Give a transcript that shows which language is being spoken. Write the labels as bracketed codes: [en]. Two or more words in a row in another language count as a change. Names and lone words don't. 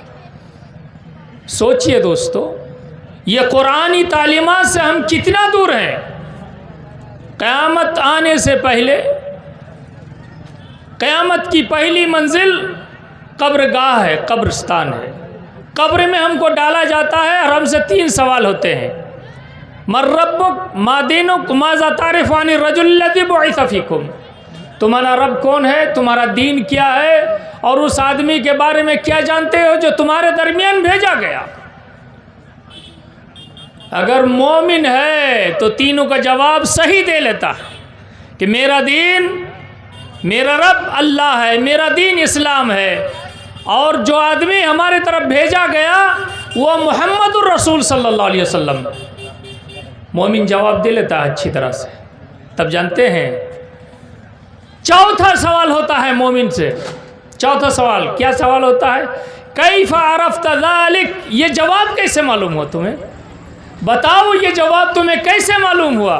[hi] सोचिए दोस्तों, ये कुरानी तालीमात से हम कितना दूर हैं। क़यामत आने से पहले, क़यामत की पहली मंजिल कब्रगाह है, कब्रिस्तान है। कब्र में हमको डाला जाता है और हमसे 3 सवाल होते हैं, [ar] من ربك ما دينك ماذا تعرف الرجل الذي بعث فيكم, [hi] तुम्हारा रब कौन है, तुम्हारा दीन क्या है, और उस आदमी के बारे में क्या जानते हो जो तुम्हारे दरमियान भेजा गया। अगर मोमिन है तो तीनों का जवाब सही दे लेता है कि मेरा दीन, मेरा रब अल्लाह है, मेरा दीन इस्लाम है, और जो आदमी हमारे तरफ भेजा गया वो मुहम्मदुर रसूल [ar] صلى الله عليه وسلم. [hi] मोमिन जवाब दे लेता है अच्छी तरह से। तब जानते हैं चौथा सवाल होता है मोमिन से। चौथा सवाल क्या सवाल होता है, [ar] كيف عرفت ذلك, [hi] ये जवाब कैसे मालूम हुआ तुम्हें, बताओ ये जवाब तुम्हें कैसे मालूम हुआ।